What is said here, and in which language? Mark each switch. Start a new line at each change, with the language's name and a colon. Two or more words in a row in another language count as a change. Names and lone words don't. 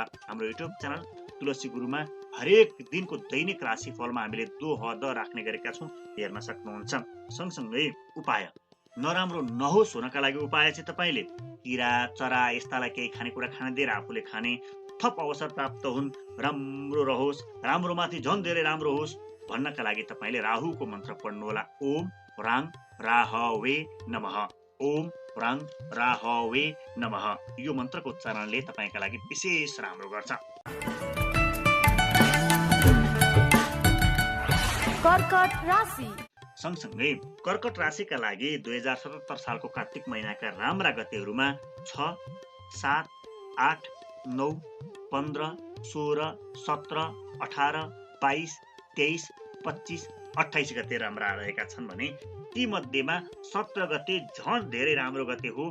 Nepali: हाम्रो युट्युब च्यानल तुलसी गुरुमा हरेक दिनको दैनिक राशिफलमा हामीले दोहद राख्ने गरेका छौँ, हेर्न सक्नुहुन्छ। सँगसँगै उपाय नराम्रो नहोस् हुनका लागि उपाय चाहिँ तपाईँले किरा चरा यस्तालाई केही खानेकुरा खान दिएर आफूले खाने, थप अवसर प्राप्त हुन्, राम्रो रहोस्, राम्रोमाथि झन् धेरै राम्रो होस् भन्नका लागि तपाईँले राहुको मन्त्र पढ्नुहोला।
Sanskrit: ओम राङ राहवे नमः, ओम राङ राहवे नमः।
Nepali: यो मन्त्रको उच्चारणले तपाईँका लागि विशेष राम्रो गर्छ। कर्कट राशि। सँगसँगै कर्कट राशिका लागि 2077 सालको कार्तिक महिनाका राम्रा गतेहरूमा 6, 7, 8, 9, 15, 16, 17, 18, 22, 23, 25, 28 गते राम्रा रहेका छन् भने ती मध्येमा 17 गते झन् धेरै राम्रो गते हो।